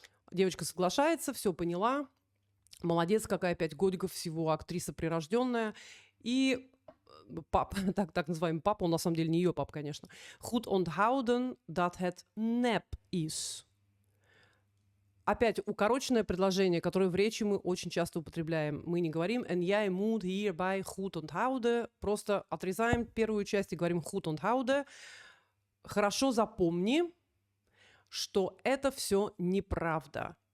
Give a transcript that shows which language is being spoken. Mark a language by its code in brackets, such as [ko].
[ru] Девочка соглашается, все поняла. Молодец, какая, 5 годиков всего, актриса прирожденная. И пап, так называемый папа, он на самом деле не ее папа, конечно. [nl] Goed onthouden dat het nep is. [ru] Опять укороченное предложение, которое в речи мы очень часто употребляем. Мы не говорим [nl] en jij moet hierbij goed onthouden. [ru] Просто отрезаем первую часть и говорим [nl] goed onthouden. [ru] Хорошо запомни, что это все неправда.